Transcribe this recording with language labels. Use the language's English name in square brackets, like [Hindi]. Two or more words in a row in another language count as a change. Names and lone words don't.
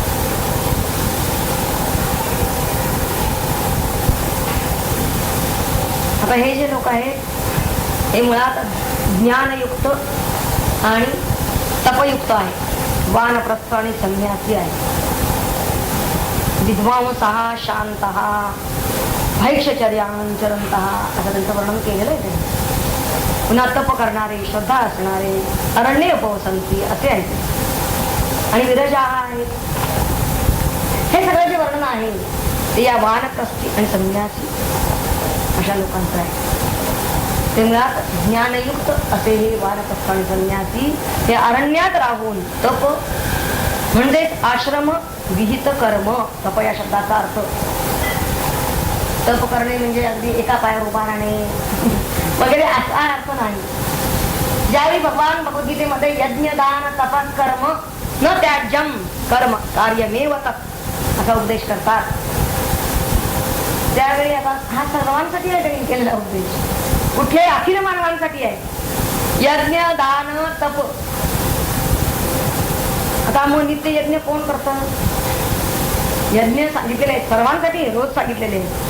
[Marathi] आता हे जे लोक आहेत हे मुळात ज्ञानयुक्त आणि तपयुक्त आहे. वानप्रस्थ आणि संन्यासी आहे. [Sanskrit] विद्वांसः शांतः भैक्षचर्यां चरन्तः [Marathi] असं त्यांचं वर्णन केलेलं आहे त्यांनी. पुन्हा तप करणारे, श्रद्धा असणारे, [Sanskrit] अरण्य उपवसंती [Marathi] असे आहेत. आणि विरजा आहेत. हे सगळं जे वर्णन आहे ते या वानप्रस्थी आणि संन्यासी अशा लोकांचं आहे. ते मुळात ज्ञानयुक्त असे हे वानप्रस्थ आणि संन्यासी हे अरण्यात राहून तप म्हणजेच आश्रम विहित कर्म. तप या शब्दाचा अर्थ तप करणे म्हणजे अगदी एका पायावर उभा राहणे वगैरे असा अर्थ नाही. ज्यावेळी भगवान भगवद्गीतेमध्ये [Sanskrit] यज्ञ दान तपस कर्म न त्याज्यम कर्म कार्यमेव [Marathi] तप असा उपदेश करतात, त्यावेळी आता हा सर्वांसाठी आहे त्यांनी केलेला उपदेश. कुठल्याही अखिल मानवांसाठी आहे. यज्ञ दान तप. आता मग नित्य यज्ञ कोण करतं? यज्ञ सांगितलेले आहेत सर्वांसाठी, रोज सांगितलेले आहे.